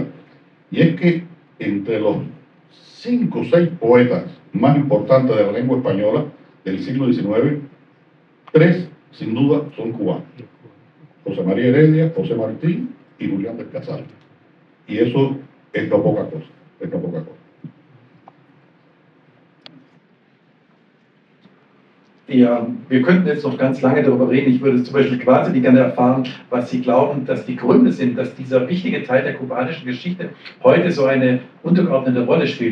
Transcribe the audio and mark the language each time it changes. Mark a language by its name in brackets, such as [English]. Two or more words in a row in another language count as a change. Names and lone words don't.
[Spanish] Y es que entre los 5 o 6 poetas más importantes de la lengua española del siglo XIX, 3 sin duda son cubanos: José María Heredia, José Martí y Julián del Casal. Y eso es no poca cosa, es no poca cosa. [German] Ja, wir könnten jetzt noch ganz lange darüber reden. Ich würde zum Beispiel wahnsinnig gerne erfahren, was Sie glauben, dass die Gründe sind, dass dieser wichtige Teil der kubanischen Geschichte heute so eine untergeordnete Rolle spielt.